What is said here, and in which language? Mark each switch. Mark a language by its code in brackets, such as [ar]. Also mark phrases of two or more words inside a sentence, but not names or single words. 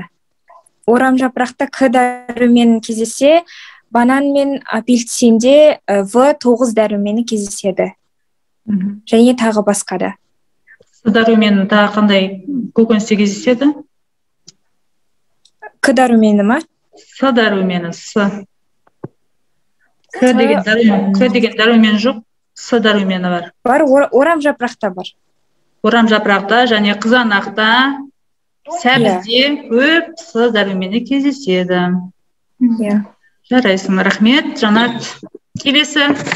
[kk] Орам жапырақта К дәрумені кездесе, банан мен апельсинде В9 дәрумені кездеседі. Және тағы басқа да. С дәрумені тағы қандай көкөністе кездеседі? К дәрумені ма? С дәрумені, С. К деген дәрумен жоқ, С дәрумені бар. Бар, орам жапырақта бар. Орам жапырақта және қызанақта, сәбізде көп С дәрумені кездеседі. Жарайсың, рахмет. Жанат, келесі.